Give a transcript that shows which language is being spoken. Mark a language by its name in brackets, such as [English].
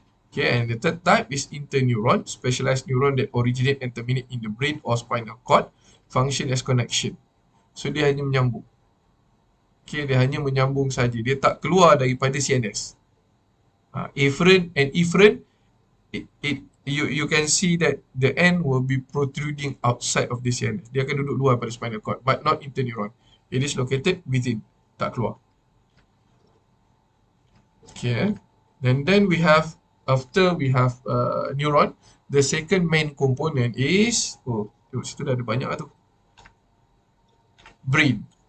[English] Okay, and the third type is interneuron, specialized neuron that originate and terminate in the brain or spinal cord, function as connection. [Malay] So, dia hanya menyambung. Okay, dia hanya menyambung saja. Dia tak keluar daripada CNS. [English] Afferent and efferent, you can see that the end will be protruding outside of the CNS. [Malay] Dia akan duduk luar pada [English] spinal cord, but not interneuron. It is located within, [Malay] tak keluar. [English] Okay, and then we have, after we have neuron, the second main component is, [Malay] situ dah ada banyak lah tu. [English] Brain.